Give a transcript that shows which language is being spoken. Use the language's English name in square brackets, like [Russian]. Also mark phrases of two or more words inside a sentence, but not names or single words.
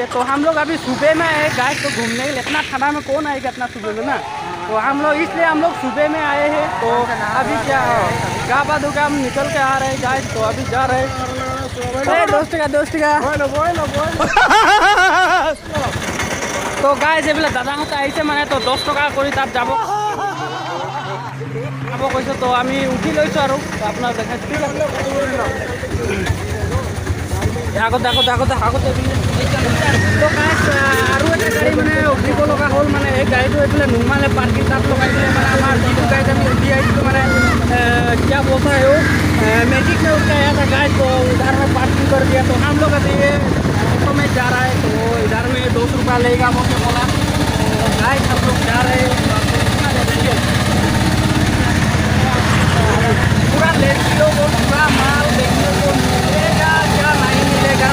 [Hindi] तो हम लोग अभी सुबह में आए गाइस। तो घूमने के लिए इतना ठंडा में कौन आएगा इतना सुबह में ना। तो हम लोग इसलिए हम लोग सुबह में आए हैं। तो अभी क्या गाबा दुका हम निकल के आ रहे हैं गाइस। तो अभी जा रहे हैं दोस्त का तो गाइस [Assamese] এইবিলাক দাদাহঁতে আহিছে মানে। তো 10 টকা কৰি তাত যাব কৈছে। তো আমি উঠি লৈছোঁ আৰু আপোনাক দেখাইছোঁ, ঠিক আছে। আগতে তো গাইছ আৰু এটা গাড়ী মানে উঠিব লগা হ'ল মানে। এই গাড়ীটো এইফালে নুমালে পাৰ্কিং তাত লগাই দিলে মানে। আমাৰ যিটো গাড়ীত আমি উঠি আহিছিলোঁ মানে [Hindi] क्या बोलता है वो मैजिक में उसका आया था गाइस। तो इधर में पार्किंग कर दिया। तो हम लोग अभी ऑटो में जा रहा है। तो इधर में 200 रुपया लेगा वो क्या बोला। तो गाइस हम लोग जा रहे हैं, पूरा लड़कियों को पूरा माल देखने को मिलेगा क्या नहीं मिलेगा।